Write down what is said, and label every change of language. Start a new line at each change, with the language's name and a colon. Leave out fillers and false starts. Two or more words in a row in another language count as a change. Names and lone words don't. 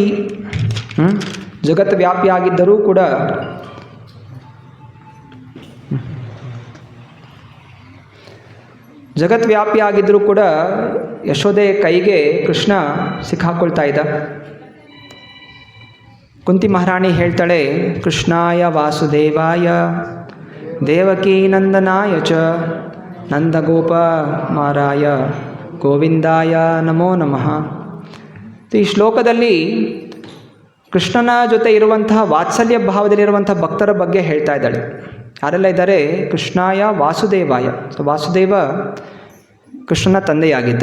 Kannada: ಜಗತ್ವ್ಯಾಪಿಯಾಗಿದ್ದರೂ ಕೂಡ ಜಗತ್ವ್ಯಾಪಿಯಾಗಿದ್ದರೂ ಕೂಡ ಯಶೋದೆಯ ಕೈಗೆ ಕೃಷ್ಣ ಸಿಕ್ಕಾಕೊಳ್ತಾ ಇದ್ದ. ಕುಂತಿ ಮಹಾರಾಣಿ ಹೇಳ್ತಾಳೆ,
Sanskrit: ಕೃಷ್ಣಾಯ ವಾಸುದೇವಾಯ ದೇವಕೀ ನಂದನಾಯ ಚ ನಂದಗೋಪ ಮಾರಾಯ ಗೋವಿಂದಾಯ ನಮೋ ನಮಃ.
Kannada: ಈ ಶ್ಲೋಕದಲ್ಲಿ ಕೃಷ್ಣನ ಜೊತೆ ಇರುವಂತಹ ವಾತ್ಸಲ್ಯ ಭಾವದಲ್ಲಿರುವಂಥ ಭಕ್ತರ ಬಗ್ಗೆ ಹೇಳ್ತಾ ಇದ್ದಾಳೆ. ಯಾರೆಲ್ಲ ಇದ್ದಾರೆ?
Sanskrit: ಕೃಷ್ಣಾಯ ವಾಸುದೇವಾಯ.
Kannada: ಸೊ ವಾಸುದೇವ ಕೃಷ್ಣನ ತಂದೆಯಾಗಿದ್ದ.